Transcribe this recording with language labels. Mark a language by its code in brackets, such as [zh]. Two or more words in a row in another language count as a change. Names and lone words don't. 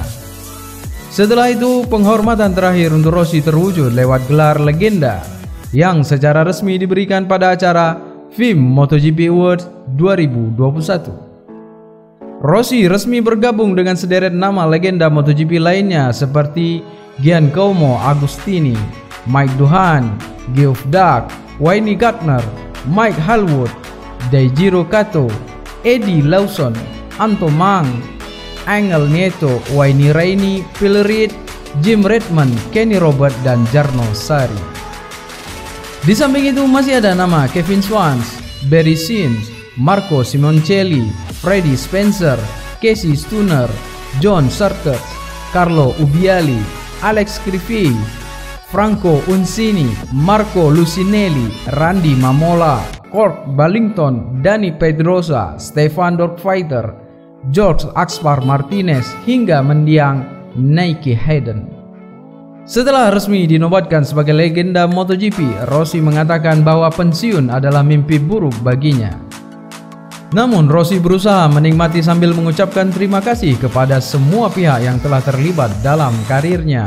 [id] Setelah itu, penghormatan terakhir untuk Rossi terwujud lewat gelar legenda yang secara resmi diberikan pada acara FIM MotoGP World 2021. Rossi resmi bergabung dengan sederet nama legenda MotoGP lainnya seperti Giancomo Agostini, Mike Doohan, Geoff Dark, Wayne Gardner, Mike Hallwood, Daijiro Kato, Eddie Lawson, Anto Mang, Angel Nieto, Wayne Rainey, Phil Reed, Jim Redmond, Kenny Robert, dan Jarno Sari. Di samping itu masih ada nama Kevin Schwantz, Barry Sims, Marco Simoncelli, Freddie Spencer, Casey Stoner, John Surtees, Carlo Ubbiali, Alex Crivey, Franco Uncini, Marco Lucinelli, Randy Mamola, Kurt Ballington, Dani Pedrosa, Stefan Dogfighter, George Axpar Martinez, hingga mendiang Nicky Hayden. Setelah resmi dinobatkan sebagai legenda MotoGP, Rossi mengatakan bahwa pensiun adalah mimpi buruk baginya. Namun Rossi berusaha menikmati sambil mengucapkan terima kasih kepada semua pihak yang telah terlibat dalam karirnya.